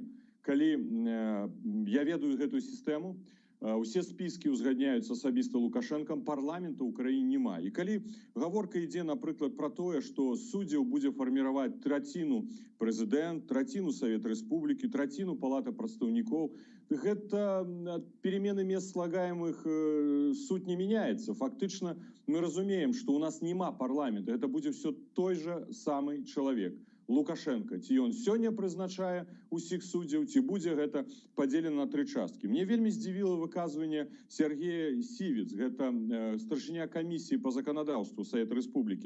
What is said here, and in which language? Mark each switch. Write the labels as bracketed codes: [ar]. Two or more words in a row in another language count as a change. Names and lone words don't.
[be] Калі я ведаю гэтую сістэму, усе спіскі ўзгадняюцца асабіста Лукашэнкам, парламента ў краіне няма. І калі гаворка ідзе, напрыклад, пра тое, што суддзяў будзе фарміраваць траціну прэзідэнт, траціну Савет Рэспублікі, траціну палата прадстаўнікоў, гэта [ru] перемены мест слагаемых [be] суть не мяняецца. Фактычна мы разумеем, што ў нас няма парламента, гэта будзе [ru] все той же [be] самы чалавек. Лукашенко, ці ён сёння прызначае усіх суддзяў, ці будзе гэта падзелена на 3 часткі. Мне вельмі здзівіла выказванне Сергея Сівіц, гэта старшыня камісіі па заканадаўству Савета Рэспублікі.